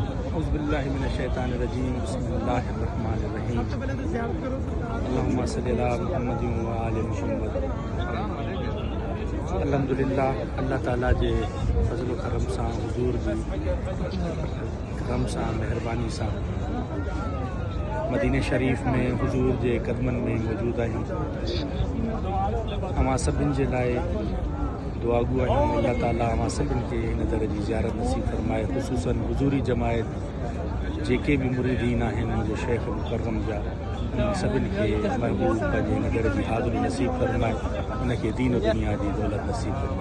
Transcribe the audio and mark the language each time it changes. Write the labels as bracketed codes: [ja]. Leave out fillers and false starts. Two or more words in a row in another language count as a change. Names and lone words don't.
[ar] أعوذ بالله من الشيطان الرجيم بسم الله الرحمن الرحيم اللهم صل على محمد وآل محمد. [sd] अल्हम्दुलिल्लाह, अल्लाह ताला जे फज़ल करम सां, हुज़ूर जी करम सां, मेहरबानी सां मदीने शरीफ़ में हुज़ूर जे क़दमनि में मौजूद आहियूं। अवां सभिनि जे लाइ दुआगू आहियूं। अल्लाह ताला अवां सभिनि खे हिन दर जी ज़ियारत नसीब फरमाए, ख़ुसूसन हुज़ूरी जमायत जेके भी मुरीदीन आहिनि मुंहिंजे शेख मुकर्रम जा, सभिनि खे महबूब पंहिंजे हिन दर जी हाज़िरी नसीब फरमाए, उनखे दीन दुनिया जी दौलत नसीब फरमाए।